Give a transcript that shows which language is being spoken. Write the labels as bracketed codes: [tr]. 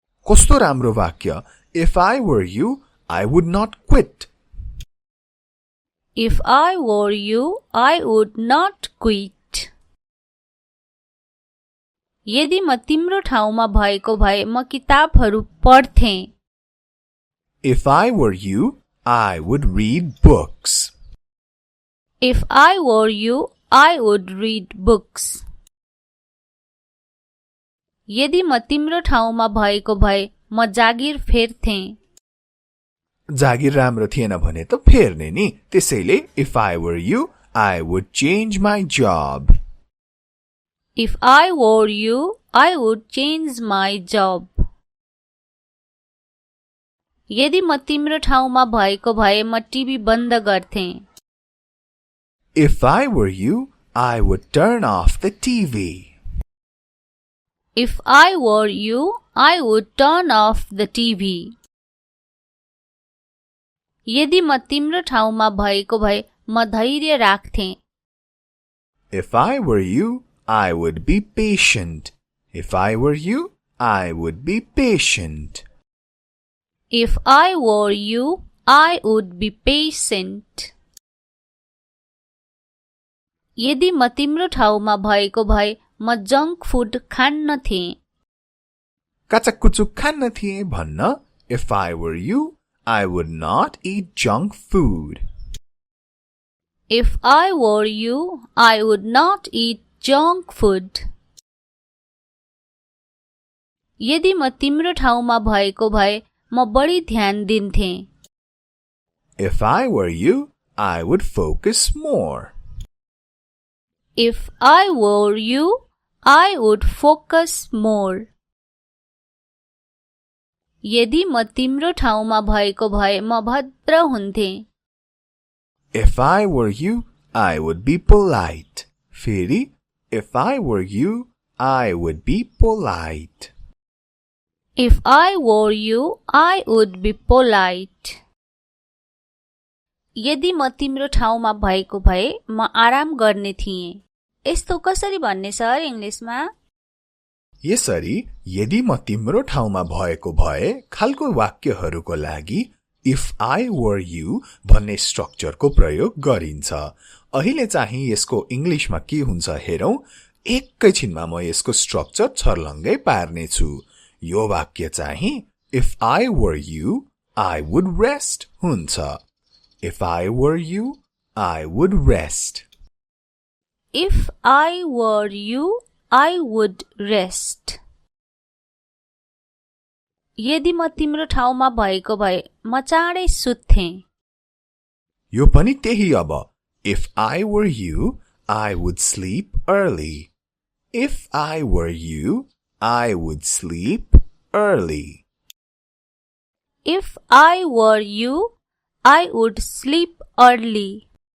[ne] कस्तो राम्रो वाक्य. [en] If I were you, I would not quit. If I were you, I would not quit. [ne] यदि म तिम्रो ठाउँमा भएको भए म किताबहरू पढ्थेँ. [en] If I were you, I would read books. If I were you, I would read books. [ne] यदि म तिम्रो ठाउँमा भएको भए म जागिर फेर्थेँ. जागिर राम्रो थिएन भने त फेर्ने नि. त्यसैले [en] if I were you, I would change my job. If I were you, I would change my job. [ne] यदि म तिम्रो ठाउँमा भएको भए म टिभी बन्द गर्थेँ. [en] If I were you, I would turn off the TV. If I were you, I would turn off the TV. [ne] यदि म तिम्रो ठाउँमा भएको भए म धैर्य राख्थेँ. [en] If I were you, I would be patient. If I were you, I would be patient. If I were you, I would be patient. [ne] यदि म तिम्रो ठाउँमा भएको भए म जङ्क फुड खान्न थिएँ. काचाकुचुक खान्न थिए भन्न. [en] If I were you, I would not eat junk food. If I were you, I would not eat junk food. [ne] यदि म तिम्रो ठाउँमा भएको भए म बढी ध्यान दिन्थेँ. [en] If I were you, I would focus more. If I were you, I would focus more. [ne] यदि म तिम्रो ठाउँमा भएको भए म भद्र हुन्थेँ. [en] If I were you, I would be polite. [ne] फेरि, [en] if I were you, I would be polite. If I were you, I would be polite. [ne] यदि म तिम्रो ठाउँमा भएको भए म आराम गर्ने थिएँ. यस्तो कसरी भन्ने सर इंग्लिशमा? यसरी यदि म तिम्रो ठाउँमा भएको भए खालको वाक्यहरूको लागि [en] if I were you [ne] भन्ने स्ट्रक्चरको प्रयोग गरिन्छ. अहिले चाहिँ यसको इंग्लिशमा के हुन्छ हेरौं. एकैछिनमा म यसको स्ट्रक्चर छर्लङ्गै पार्ने छु. यो वाक्य चाहिँ [en] if I were you, I would rest [ne] हुन्छ. [en] If I were you, I would rest. If I were you, I would rest. [ne] यदि म तिम्रो ठाउँमा भएको भए म चाँडै सुत्थेँ. यो पनि त्यही अब. [en] If I were you, I would sleep early. If I were you, I would sleep early. If I were you, I would sleep early.